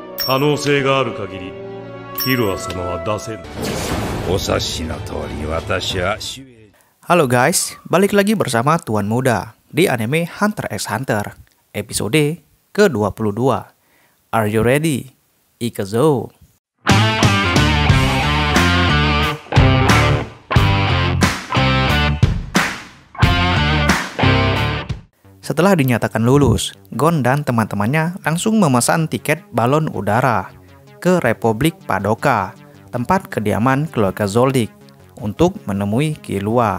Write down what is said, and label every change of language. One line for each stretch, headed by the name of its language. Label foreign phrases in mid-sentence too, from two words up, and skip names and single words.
Japanese: 可能性がある限りキルア様は出せん。お察しの通り、私は
Indonesian: Halo guys, balik lagi bersama Tuan Muda di anime Hunter x Hunter, episode ke-22.
English: Are you ready?
Indonesian: Ikazo! Setelah dinyatakan lulus, Gon dan teman-temannya langsung memesan tiket balon udara ke Republik Padoka, tempat kediaman keluarga Zoldyck, untuk menemui Killua.